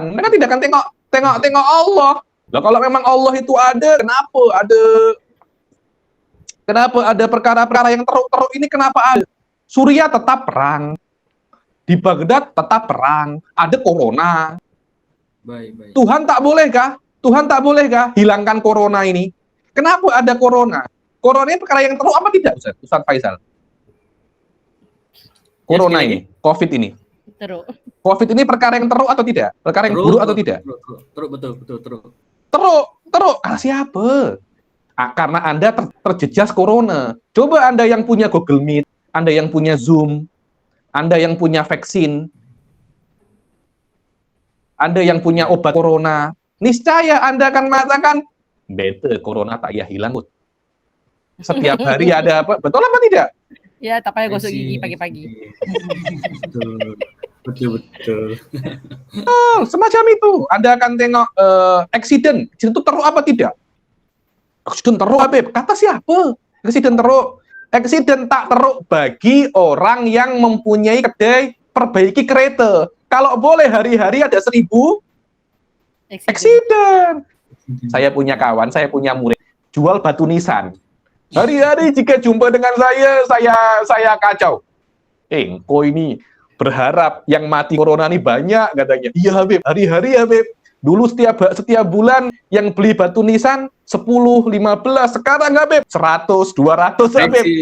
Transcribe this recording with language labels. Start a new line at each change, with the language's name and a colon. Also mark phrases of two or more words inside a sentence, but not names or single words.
Malay: Mereka tidak akan tengok Allah. Loh, kalau memang Allah itu ada, kenapa ada perkara-perkara yang teruk-teruk ini, kenapa ada? Suriah tetap perang. Di Baghdad tetap perang. Ada corona. Baik. Tuhan tak bolehkah hilangkan corona ini? Kenapa ada corona? Corona ini perkara yang teruk apa tidak, Ustaz Faisal? Corona ini, COVID ini. Teruk. COVID ini perkara yang teruk atau tidak? Perkara yang buruk atau tidak? Teruk, betul. Teruk. Karena siapa? Karena Anda terjejas corona.
Indonesian: Coba Anda yang punya Google Meet, Anda yang punya Zoom, Anda yang punya vaksin, Anda yang punya obat corona, niscaya Anda akan mengatakan,
Malay: bete corona tak ya hilang. Setiap hari ada apa? Betul apa tidak? Ya, tak payah gosok gigi pagi-pagi. Betul. Semacam itu. Anda akan tengok accident itu teruk apa tidak? Accident teruk, Habib. Kata siapa? Accident teruk. Accident tak teruk bagi orang yang mempunyai kedai perbaiki kereta. Kalau boleh hari-hari ada 1000 accident. Saya punya kawan, saya punya murid, jual batu nisan. Hari-hari jika jumpa dengan saya kacau. Engkau ini berharap yang mati corona ini banyak, katanya. Iya Habib, hari-hari Habib. Dulu setiap bulan yang beli batu nisan 10, 15, sekarang Habib 100, 200 Habib.